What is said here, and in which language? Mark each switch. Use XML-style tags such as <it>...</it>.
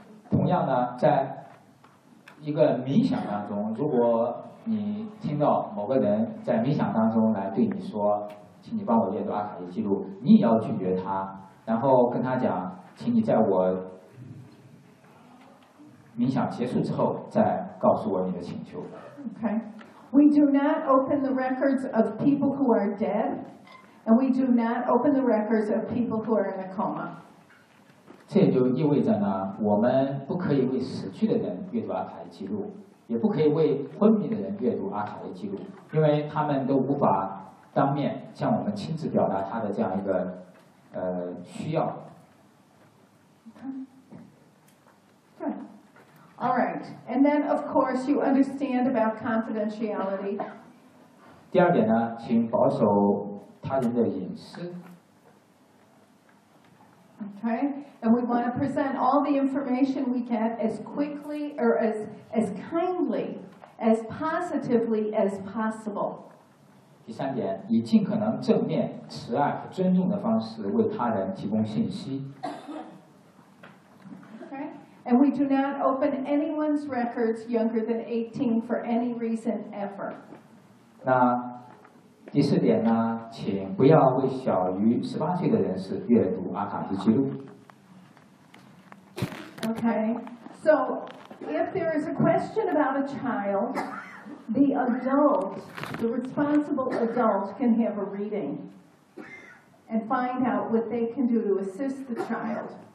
<zh>同样呢，在一个冥想当中，如果你听到某个人在冥想当中来对你说，请你帮我阅读阿卡西记录，你也要拒绝他，然后跟他讲，请你在我冥想结束之后再告诉我你的请求。</zh> <en>Okay. We do not open the records of people who are dead, and we do not open the records of people who are in a coma.</en> <zh>这也就意味着呢，我们不可以为死去的人阅读阿卡的记录，也不可以为昏迷的人阅读阿卡的记录，因为他们都无法当面向我们亲自表达他的这样一个需要。</zh> <en>Okay. All right. And then, of course, you understand about confidentiality.</en> <zh>第二点呢，请保守他人的隐私。</zh> <en>Okay, and we want to present all the information we get as quickly or as kindly, as positively as possible.</en> <zh>第三点，以尽可能正面、慈爱和尊重的方式为他人提供信息。</zh> <en>Okay, and we do not open anyone's records younger than 18 for any reason ever.</en> <zh>那第四点呢，请不要为小于18岁的人士阅读阿卡西记录。</zh> <en>Okay? So if there is a question about a child, the adult, the responsible adult, can have a reading and find out what they can do to assist the child.</en>